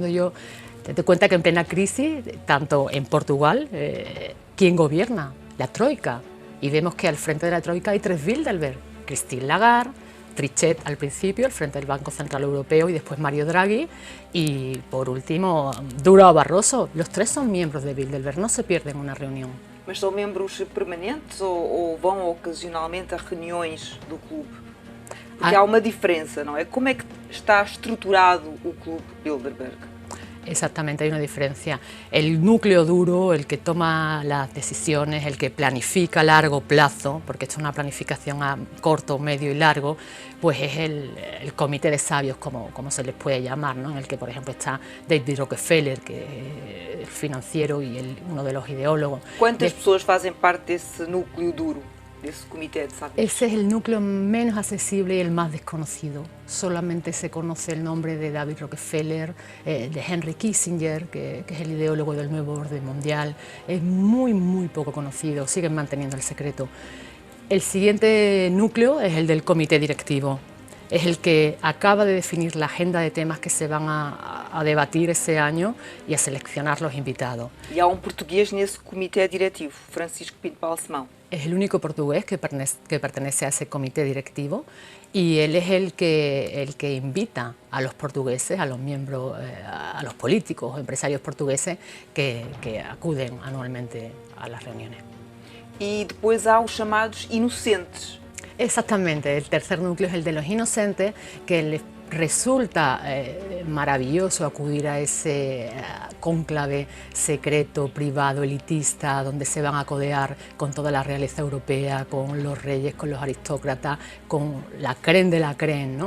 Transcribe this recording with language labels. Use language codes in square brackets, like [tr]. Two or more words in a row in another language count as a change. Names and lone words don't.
[es] Yo te doy cuenta que en plena crisis, tanto en Portugal, ¿quién gobierna? La Troika. Y vemos que al frente de la Troika hay tres Bilderberg, Christine Lagarde, Trichet al principio, al frente del Banco Central Europeo, y después Mario Draghi, y por último Durão Barroso. Los tres son miembros de Bilderberg, no se pierden una reunión. [pt] Mas são membros permanentes ou vão ocasionalmente a reuniões do clube? Porque há uma diferença, não é? Como é que está estruturado o Club Bilderberg? [es] Exactamente, hay una diferencia. El núcleo duro, el que toma las decisiones, el que planifica a largo plazo, porque esto es una planificación a corto, medio y largo, pues es el comité de sabios, como se les puede llamar, ¿no? En el que, por ejemplo, está David Rockefeller, que es el financiero y uno de los ideólogos. [pt] ¿Cuántas pessoas fazem parte desse núcleo duro? desse comitê de Sabios? [es] Ese es el núcleo menos accesible y el más desconocido. Solamente se conoce el nombre de David Rockefeller, de Henry Kissinger, que es el ideólogo del nuevo orden mundial. Es muy poco conocido, siguen manteniendo el secreto. El siguiente núcleo es el del comité directivo. Es el que acaba de definir la agenda de temas que se van a debatir ese año y a seleccionar los invitados. [pt] E há português nesse comitê diretivo, Francisco Pinto Balsemão. [es] Es el único portugués que pertenece a ese comité directivo y él es el que invita a los portugueses, a los miembros, a los políticos o empresarios portugueses que acuden anualmente a las reuniones. [pt] E depois há os chamados inocentes. [es] Exactamente, el tercer núcleo es el de los inocentes, que les resulta maravilloso acudir a ese cónclave secreto, privado, elitista, donde se van a codear con toda la realeza europea, con los reyes, con los aristócratas, con la [fr] crème de la crème, [es] ¿no?